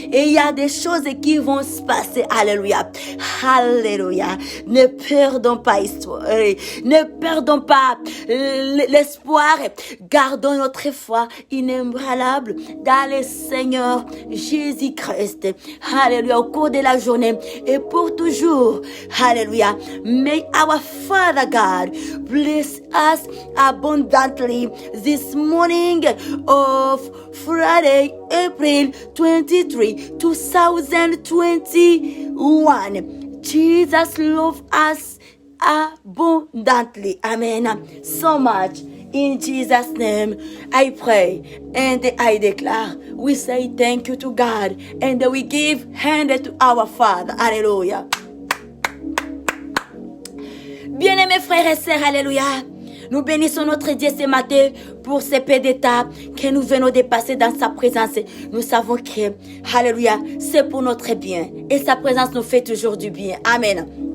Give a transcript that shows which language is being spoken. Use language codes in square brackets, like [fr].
[fr] Et il y a des choses qui vont se passer. Alléluia. Alléluia. Ne perdons pas histoire. Ne perdons pas l'espoir. Gardons notre foi inébranlable dans le Seigneur Jésus-Christ. Alléluia. Au cours de la journée et pour toujours. Alléluia. [en] May our Father God bless us abundantly this morning of Friday, April 23, 2021. Jesus loves us abundantly. Amen. So much. In Jesus' name, I pray and I declare, we say thank you to God and we give hand to our Father. [fr] Alléluia. Bien-aimés frères et sœurs, alléluia. Nous bénissons notre Dieu ce matin pour ces peu d'étapes que nous venons de passer dans sa présence. Nous savons que, alléluia, c'est pour notre bien. Et sa présence nous fait toujours du bien. Amen.